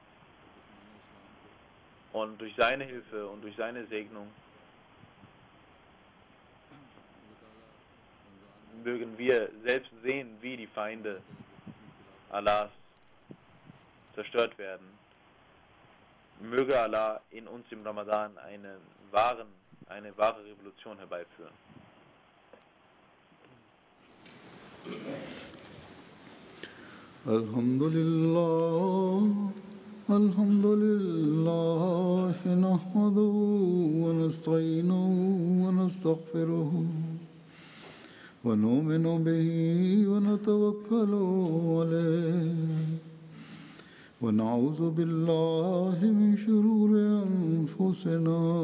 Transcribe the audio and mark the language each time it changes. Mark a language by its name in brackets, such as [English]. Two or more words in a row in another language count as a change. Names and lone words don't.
[German] Und durch seine Hilfe und durch seine Segnung mögen wir selbst sehen, wie die Feinde Allahs zerstört werden. Möge Allah in uns im Ramadan eine wahre Revolution herbeiführen. [Arabic] الحمد لله نحمده ونستعينه ونستغفره ونؤمن به ونتوكل عليه ونعوذ بالله من شرور أنفسنا